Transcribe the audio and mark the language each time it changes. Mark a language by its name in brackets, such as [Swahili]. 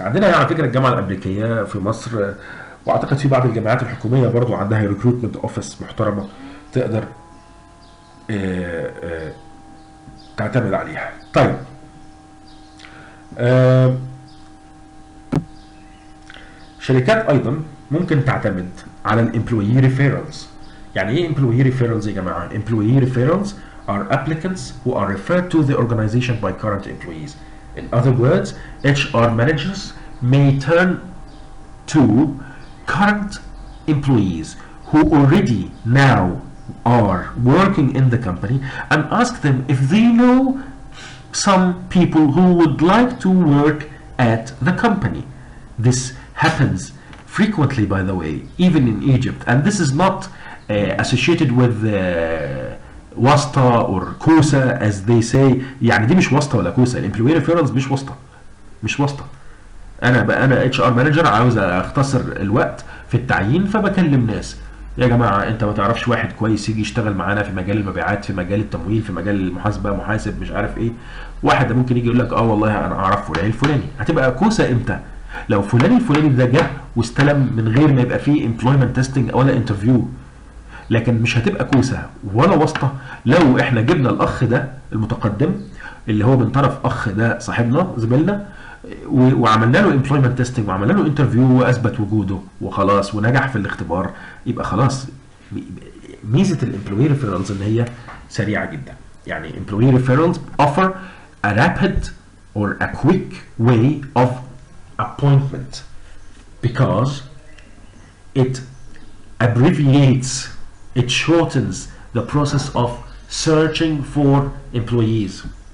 [Arabic] عندنا على فكره الجامعه الامريكيه في مصر، واعتقد في بعض الجامعات الحكوميه برضو عندها ريكروتمنت اوفيس محترمه تقدر تعتمد عليها. طيب شركات ايضا ممكن تعتمد على الامبلويي ريفيرالز. يعني ايه امبلويي ريفيرالز يا جماعه؟ [English] Employee referrals are applicants who are referred to the organization by current employees. In other words, HR managers may turn to current employees who already now are working in the company and ask them if they know some people who would like to work at the company. This happens frequently, by the way, even in Egypt, and this is not associated with واسطة or كوسة as they say. [Arabic] يعني دي مش واسطة ولا كوسة. الامبلوي ريفيرالز مش واسطة. انا اتش ار مانجر عاوز اختصر الوقت في التعيين، فبكلم ناس، يا جماعه انت ما تعرفش واحد كويس يجي يشتغل معانا في مجال المبيعات، في مجال التمويل، في مجال المحاسبه، محاسب مش عارف ايه. واحد ممكن يجي يقول لك والله انا اعرف فلان الفلاني. هتبقى كوسه امتى؟ لو فلان الفلاني ده جه واستلم من غير ما يبقى فيه امبلويمنت تيستنج ولا انترفيو. لكن مش هتبقى كوسه ولا واسطه لو احنا جبنا الاخ ده المتقدم اللي هو من طرف اخ ده صاحبنا زميلنا، وعملنا له امبلويمنت تيستنج وعملنا له انترفيو واثبت وجوده وخلاص ونجح في الاختبار، يبقى خلاص. ميزه الامبلوي ريفيرالز ان هي سريعه جدا. [English] يعني employee referrals offer a rapid or a quick way of appointment because it abbreviates, it shortens the process of searching for employees.